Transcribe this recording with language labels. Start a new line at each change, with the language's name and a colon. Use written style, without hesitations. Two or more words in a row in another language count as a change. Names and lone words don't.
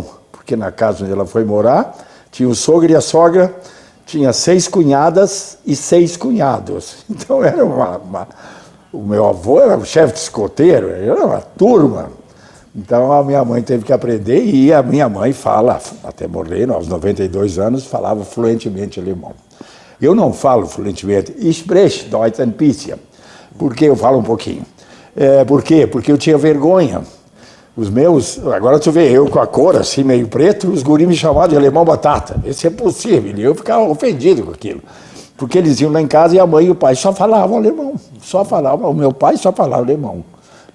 Portuguese: Porque na casa onde ela foi morar, tinha o sogro e a sogra, tinha 6 cunhadas e 6 cunhados. Então, era o meu avô era o chefe de escoteiro, era uma turma. Então, a minha mãe teve que aprender, e a minha mãe fala, até morrer, aos 92 anos, falava fluentemente alemão. Eu não falo fluentemente,
German: ich spreche Deutsch ein bisschen.
Portuguese: Por que eu falo um pouquinho? Por quê? Porque eu tinha vergonha. Os meus, agora tu vê, eu com a cor assim, meio preto, os guris me chamavam de alemão batata. Isso é possível, e eu ficava ofendido com aquilo. Porque eles iam lá em casa e a mãe e o pai só falavam alemão, o meu pai só falava alemão.